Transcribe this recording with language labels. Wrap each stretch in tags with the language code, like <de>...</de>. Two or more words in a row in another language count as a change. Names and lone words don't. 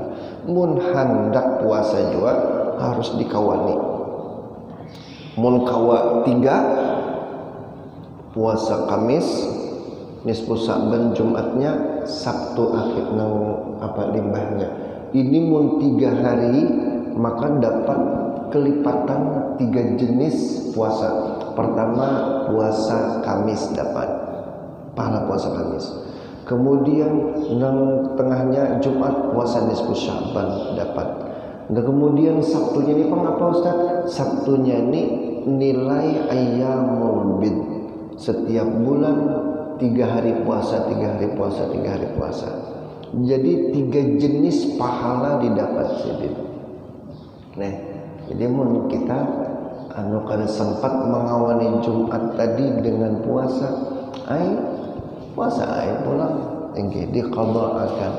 <bjn>Mun hendak puasa juga harus dikawani. Mun kawa 3 puasa Kamis, nisfu Sya'ban Jumatnya, Sabtu akhir nang apa limbahnya. Ini mun 3 hari maka dapat kelipatan 3 jenis puasa. Pertama puasa Kamis dapat pahala puasa Kamis. Kemudian nang tengahnya Jumat puasa nisfu Sya'ban dapat. Dan kemudian Sabtunya ini apa Ustaz? Sabtunya ini nilai</bjn> <ar>أيام البيض.</ar> <bjn>Setiap bulan 3 hari puasa, 3 hari puasa, 3 hari puasa. Jadi 3 jenis pahala didapat sidin. Nah, jadi mun kita kada sempat mengawani Jumat tadi dengan puasa, puasa pulang inggih diqadaakan.</bjn>